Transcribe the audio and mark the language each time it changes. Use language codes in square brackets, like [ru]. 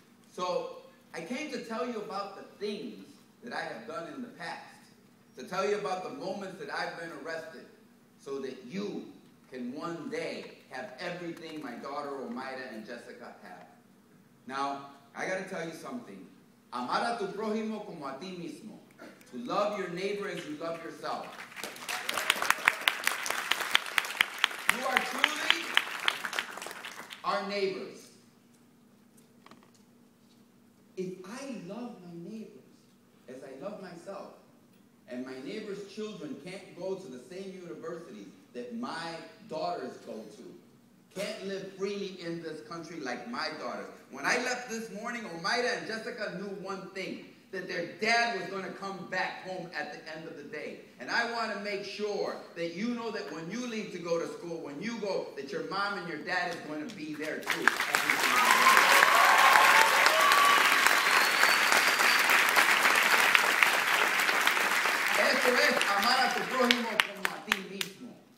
[en] So I came to tell you about the things that I have done in the past, to tell you about the moments that I've been arrested, so that you can one day have everything my daughter Omaira and Jessica have. Now, I got to tell you something. [es] Amar a tu prójimo como a ti mismo. [en] To love your neighbor as you love yourself. You are truly our neighbors. If I love my neighbors as I love myself, and my neighbor's children can't go to the same universities that my daughters go to, can't live freely in this country like my daughters. When I left this morning, Omaira and Jessica knew one thing, that their dad was going to come back home at the end of the day. And I want to make sure that you know that when you leave to go to school, when you go, that your mom and your dad is going to be there too. [es] Esto es amar a tu prójimo como a ti mismo.